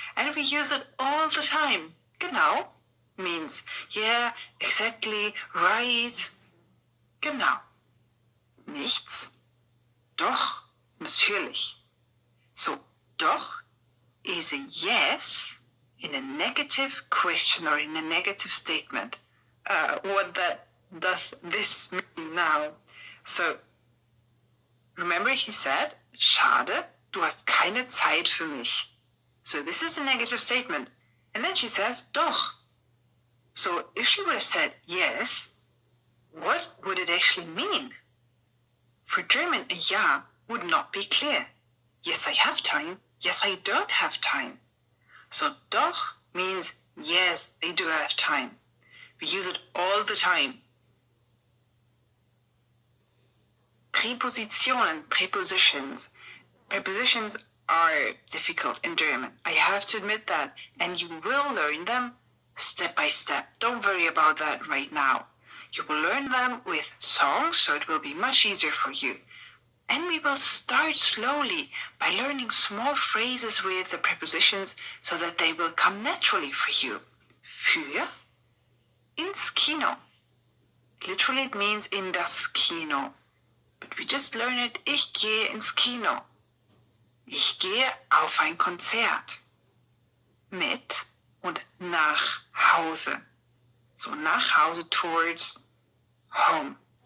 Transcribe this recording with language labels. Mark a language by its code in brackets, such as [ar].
[en] And we use it all the time. Genau means, yeah, exactly, right. Genau. Nichts. Doch, natürlich. So, doch is a yes in a negative question or in a negative statement. What does this mean now? So, remember he said, [de] schade, du hast keine Zeit für mich. [en] So this is a negative statement. And then she says, doch. So if she would have said yes, what would it actually mean? For German, a ja would not be clear. Yes, I have time. Yes, I don't have time. So doch means yes, I do have time. We use it all the time. Präpositionen, prepositions. Prepositions are difficult in German. I have to admit that. And you will learn them step by step. Don't worry about that right now. You will learn them with songs, so it will be much easier for you. And we will start slowly by learning small phrases with the prepositions so that they will come naturally for you. Für, ins Kino. Literally it means in das Kino. But we just learn it, [de] ich gehe ins Kino. Ich gehe auf ein Konzert. Mit und nach Hause. So nach Hause, [en] towards home.